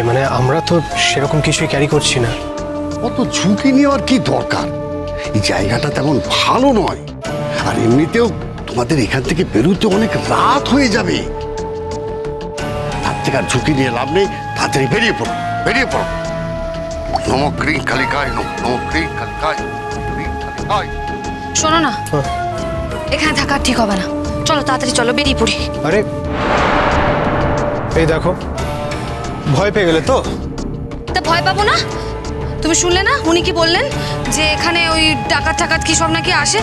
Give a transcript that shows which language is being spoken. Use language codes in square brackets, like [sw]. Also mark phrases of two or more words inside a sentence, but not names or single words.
[bn] মানে আমরা তো সেরকম কিছুই ক্যারি করছি না। অত ঝুঁকি নেওয়ার কি দরকার? এই জায়গাটা তেমন ভালো নয়। আর এমনিতেও তোমাদের এখান থেকে বেরোতে অনেক রাত হয়ে যাবে। তার থেকে আর ঝুঁকি নিয়ে লাভ নেই, তাড়াতাড়ি বেরিয়ে পড়ো, বেরিয়ে পড়ো। [sa] नमः क्रिं कालिकाय नमः, नमः क्रिं कालिकाय, क्रिं कालिकाय। [bn] শোনো না, হ্যাঁ। এখানে থাকা ঠিক হবে না, চলো তাড়াতাড়ি চলো, বেরিয়ে পড়ি। আরে এই দেখো, ভয় পেয়ে গেলে তো? তা ভয় পাবো না? তুমি শুনলে না উনি কি বললেন, যে এখানে ওই ডাকাত টাকাত কি সব নাকি আসে?